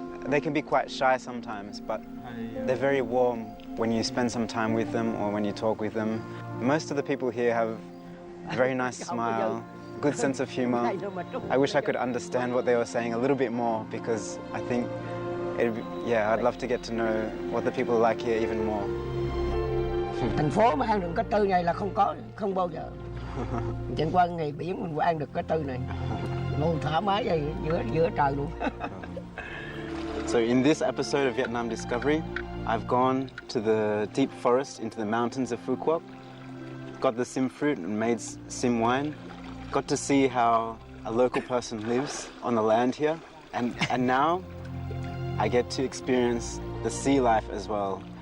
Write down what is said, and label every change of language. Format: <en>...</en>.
<en>They can be quite shy sometimes, but they're very warm when you spend some time with them or when you talk with them. Most of the people here have a very nice smile, good sense of humor. I wish I could understand what they were saying a little bit more, because I think, I'd love to get to know what the people like here even more.</en> <vi>Thành phố mà ăn được cái tư này là không bao giờ. Chẳng qua ngày biển mình ăn được cái tư này. Luôn thoải mái vậy giữa trời luôn.</vi> <en>So in this episode of Vietnam Discovery, I've gone to the deep forest, into the mountains of Phu Quoc, got the sim fruit and made sim wine, got to see how a local person lives on the land here, and now I get to experience the sea life as well.</en>